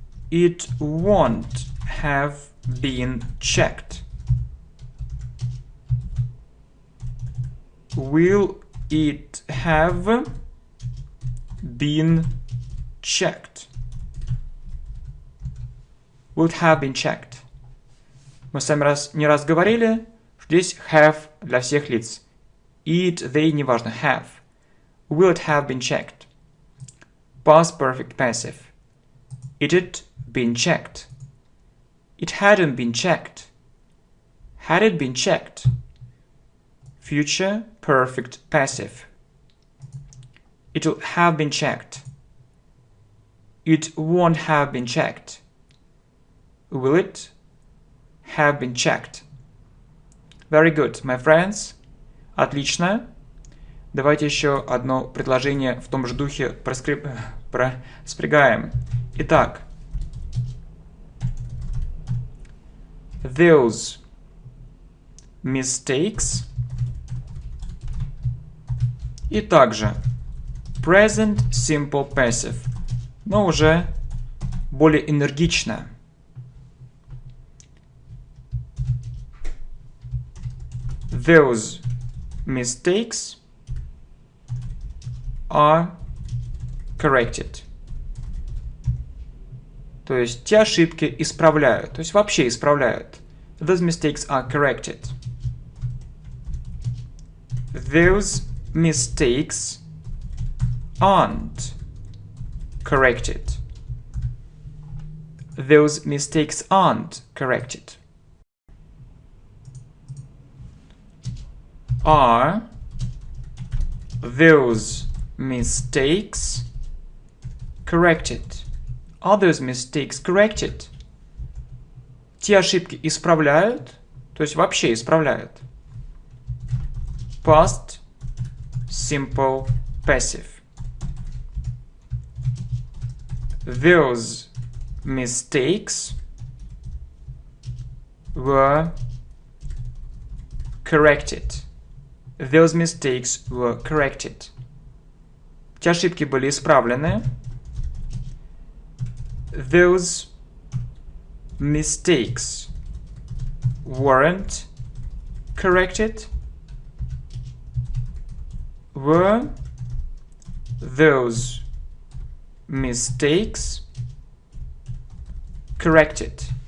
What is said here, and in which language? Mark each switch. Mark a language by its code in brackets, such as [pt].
[en] It won't have been checked. Will it have been checked? Will it have been checked? [ru] Мы с вами не раз говорили, что здесь have для всех лиц. [en] It, they, [ru] неважно, [en] have. Will it have been checked? Past perfect passive. It had been checked. It hadn't been checked. Had it been checked? Future perfect passive. It'll have been checked. It won't have been checked. Will it have been checked? Very good, my friends. [ru] Отлично. Давайте еще одно предложение в том же духе проспрягаем. Итак. [en] Those mistakes. [ru] И также [en] present simple passive, [ru] но уже более энергично. [en] Those mistakes are corrected. [ru] То есть те ошибки исправляют, то есть вообще исправляют. [en] Those mistakes are corrected. Those mistakes aren't corrected. Those mistakes aren't corrected. Are those mistakes corrected? Are those mistakes corrected? [ru] Те ошибки исправляют, то есть вообще исправляют. [en] Past simple passive. Those mistakes were corrected. Those mistakes were corrected. [ru] Те ошибки были исправлены. [en] Those mistakes weren't corrected. Were those mistakes corrected?